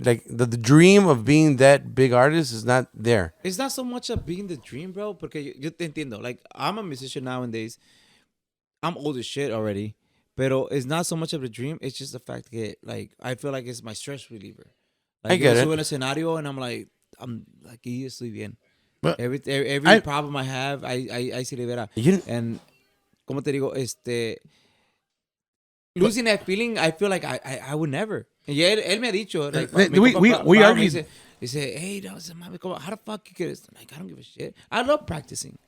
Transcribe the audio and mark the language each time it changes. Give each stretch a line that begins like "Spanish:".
English: Like the dream of being that big artist is not there. It's not so much of being the dream, bro, porque yo te entiendo. Like, I'm a musician nowadays. I'm old as shit already.
Spanish: Pero
English: it's not so much of a dream. It's just the fact that, like, I feel like it's my stress reliever. Like, I get it.
Spanish: Yo subo en el escenario
English: and I'm like,
Spanish: y estoy bien.
English: But Every problem I have, I
Spanish: se libera.
English: And,
Spanish: como te digo,
English: losing that feeling, I feel like I would never.
Spanish: Y él me ha dicho, like,
English: we argued. He said, hey, no, how the fuck you get this? Like, I don't give a shit. I love practicing.